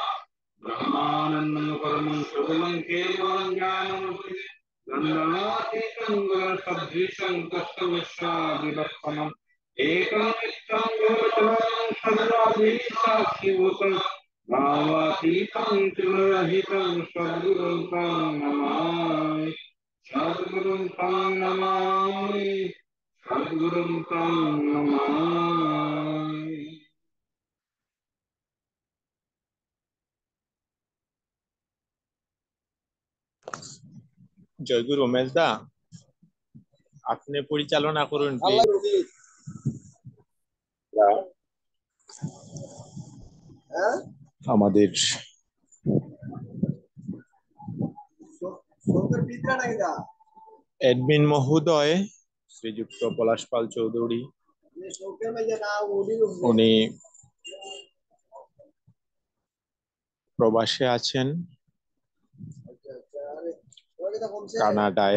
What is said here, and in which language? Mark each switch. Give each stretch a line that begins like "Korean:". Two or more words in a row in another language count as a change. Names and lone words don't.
Sanskrit: ब्रह्मानन्दं परमं सुखदं केवलं ज्ञानमूर्ति गन्धनातीतं गुणसदृशं कष्टविश्वादिलक्षणम् एकं नित्यं योगचरणं सर्वाधीशाक्षिभूतं भावातीतं त्रिगुणरहितं सद्गुरुं तं नमामि। सद्गुरुं तं नमामि, सद्गुरुं तं नमामि।
Bangla: জয়গুরু মেজদা, আপনি পরিচালনা করুন প্লিজ। আমাদের অ্যাডমিন মহোদয় শ্রীযুক্ত পলাশ পাল চৌধুরী, উনি প্রবাসে আছেন কানাডায়।